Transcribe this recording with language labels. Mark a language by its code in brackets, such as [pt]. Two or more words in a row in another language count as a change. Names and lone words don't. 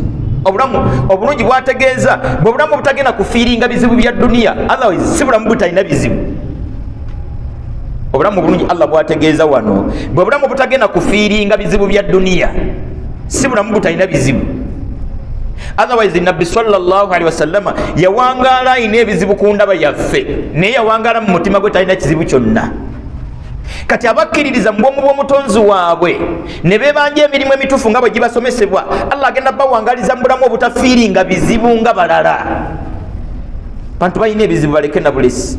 [lg] Obulungi bwategeeza bwe bulamu butagenda kufiiringa bizibu bya duniya, otherwise si bulamu butalina bizibu. Obulamu bulungi Allah bwategeeza wano bwe bulamu butagenda kufiiringa bizibu bya duniya, si bulamu butalina bizibu. Otherwise Nabbi [ar] صلى الله عليه وسلم [lg] yawangaala ayina ebizibu ku ndaba yaffe, naye yawangaala mu mutima gwe talina kizibu kyonna. Kati abakkiririza mu bwomu bw'omutonzi waabwe ne beebanja emirimu emituufu nga bwe gibasomesebwa, Allah agenda bawangaliza mu bulamu obutafiiringa bizibu nga balala. Bantu balina ebizibu baleke na bulesi.